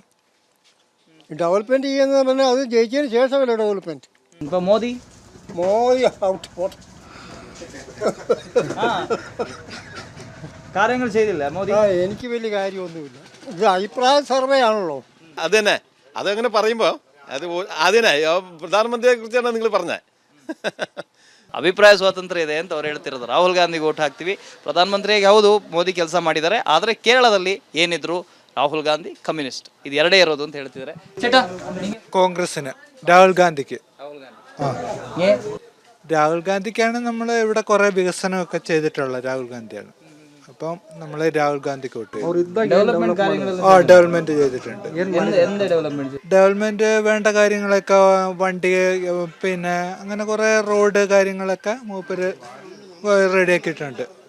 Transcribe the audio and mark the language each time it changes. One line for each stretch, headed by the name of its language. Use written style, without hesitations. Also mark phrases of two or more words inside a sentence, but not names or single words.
Malayalam: ഡെവലപ്മെൻറ്റ് ചെയ്യുന്നത് പറഞ്ഞാൽ അത് ജയിച്ചതിന് ശേഷമല്ല ഡെവലപ്മെൻറ്റ്. ഇപ്പോൾ മോദി ഔട്ട് പോട്ടെ. കാര്യങ്ങൾ ചെയ്തില്ല മോദി. എനിക്ക് വലിയ കാര്യമൊന്നുമില്ല. ഇത് അഭിപ്രായ സർവേ ആണല്ലോ. അത് തന്നെ. അതങ്ങനെ പറയുമ്പോൾ
Kannada: ಅದು ಅದೇನೇ ಪ್ರಧಾನಮಂತ್ರಿಯ
Malayalam: ಕುರಿತಾണ് നിങ്ങൾ പറഞ്ഞത്.
Kannada: ಅಭಿಪ್ರಾಯ ಸ್ವಾತಂತ್ರ್ಯ ಇದೆ ಅಂತ ಅವ್ರು ಹೇಳ್ತಿರೋದು. ರಾಹುಲ್ ಗಾಂಧಿಗೆ ವೋಟ್ ಹಾಕ್ತೀವಿ, ಪ್ರಧಾನಮಂತ್ರಿಯಾಗಿ ಹೌದು ಮೋದಿ ಕೆಲಸ ಮಾಡಿದ್ದಾರೆ, ಆದರೆ ಕೇರಳದಲ್ಲಿ ಏನಿದ್ರು ರಾಹುಲ್ ಗಾಂಧಿ ಕಮ್ಯುನಿಸ್ಟ್, ಇದು ಎರಡೇ ಇರೋದು ಅಂತ ಹೇಳ್ತಿದ್ದಾರೆ.
Malayalam: കോൺഗ്രസിന് രാഹുൽ ഗാന്ധിക്ക്. രാഹുൽ ഗാന്ധിക്കാണ് നമ്മൾ ഇവിടെ കുറേ വികസനമൊക്കെ ചെയ്തിട്ടുള്ളത്. രാഹുൽ ഗാന്ധിയാണ്. അപ്പം നമ്മൾ രാഹുൽ ഗാന്ധിക്ക് വോട്ട് ചെയ്യും. ഡെവലപ്മെന്റ് ചെയ്തിട്ടുണ്ട്. ഡെവലപ്മെന്റ് വേണ്ട കാര്യങ്ങളൊക്കെ വണ്ടി പിന്നെ അങ്ങനെ കുറെ റോഡ് കാര്യങ്ങളൊക്കെ മൂപ്പര് റെഡിയാക്കിയിട്ടുണ്ട്.